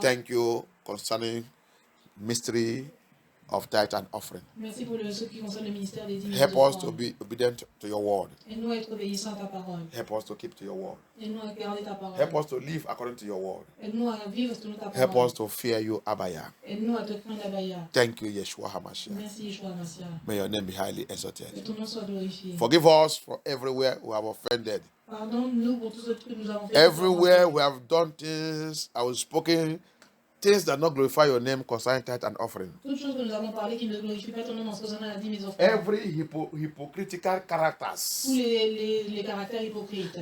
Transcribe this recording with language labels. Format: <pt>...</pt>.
<en>Thank you concerning mystery of tithe and offering.</en> <fr>Merci pour ce qui concerne le ministère des dîmes et des</fr> <en>Help us to</en> <fr>offrandes.</fr> <en>be obedient to your word.</en> <fr>Aide-nous à être obéissants à ta parole.</fr> <en>Help us to keep to your word.</en> <fr>Aide-nous à garder ta parole.</fr> <en>Help us to live according to your word.</en> <fr>Aide-nous à vivre selon ta</fr> <en>Help</en> <fr>parole.</fr> <en>us to fear you, Abaya.</en> <fr>Aide-nous à te craindre, Abaya.</fr> <en>Thank you, Yeshua HaMashiach.</en> <fr>Merci, Yeshua Massia.</fr> <en>May your name be highly</en> <fr>Que</fr> <en>exalted.</en> <fr>ton nom soit glorifié.</fr> <en>Forgive us for everywhere we have offended.</en> <fr>Pardonne-nous pour tout ce que nous avons fait.</fr> <en>Everywhere we have done things, I was spoken, things that not glorify your name concerning tithe and offering.</en> <fr>Toutes choses que nous avons parlé qui ne glorifient pas ton nom en ce concernant la dîme et les offrandes.</fr> <en>Every hypocritical</en> <fr>Tous</fr> <en>characters</en> <fr>les caractères hypocrites</fr>